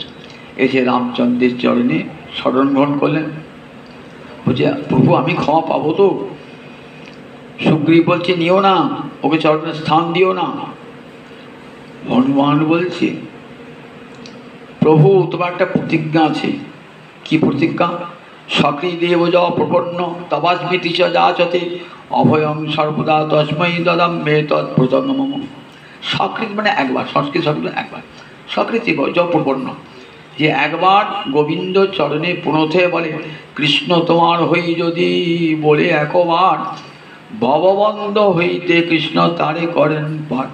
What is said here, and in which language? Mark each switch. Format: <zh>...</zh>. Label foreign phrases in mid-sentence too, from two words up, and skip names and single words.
<bn>এসে রামচন্দ্রের চরণে শরণ গ্রহণ করলেন, বলছে প্রভু আমি ক্ষমা পাবো তো? সুগ্রীব বলছে নিও না, ওকে চরণে স্থান দিও না। হনুমান বলছে প্রভু তোমার একটা প্রতিজ্ঞা আছে। কি প্রতিজ্ঞা?</bn> <sa>সকৃদেব য প্রপন্ন তবাস্মিতি চ যাচতে অভয়ং সর্বদা তস্মৈ দদাম মে তৎপ্রজঙ্গম।</sa> <bn>সকৃত মানে একবার, সংস্কৃত শব্দ একবার,</bn> <sa>সকৃতি য প্রপন্ন,</sa> <bn>যে একবার গোবিন্দ চরণে পুনথে বলে কৃষ্ণ তোমার হই যদি বলে একবার, ভববন্ধ হইতে কৃষ্ণ তারে করেন পার।</bn>